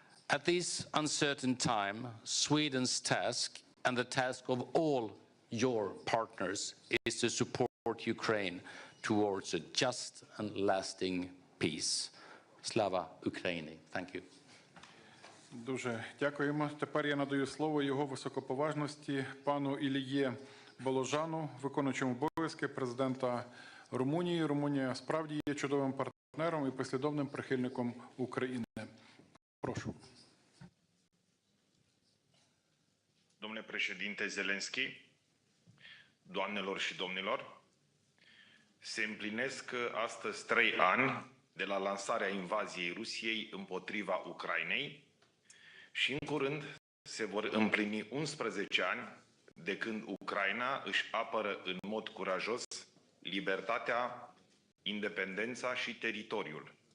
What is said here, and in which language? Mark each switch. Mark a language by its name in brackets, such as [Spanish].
[English] At this uncertain time, Sweden's task and the task of all your partners is to support Ukraine towards a just and lasting peace. Slava Ukraini. Thank you. [Ukrainian] Дуже дякуємо. Тепер я надаю слово його високоповажності пану Іллє Боложану, виконуючому обов'язки президента Румунії. Румунія справді є чудовим партнером і послідовним прихильником України. Прошу. [Romanian] Domnule președinte Zelenskiy, doamnelor și domnilor, se împlinesc astăzi 3 ani de la lansarea invaziei Rusiei împotriva Ucrainei și în curând se vor împlini 11 ani de când Ucraina își apără în mod curajos libertatea, independența și teritoriul.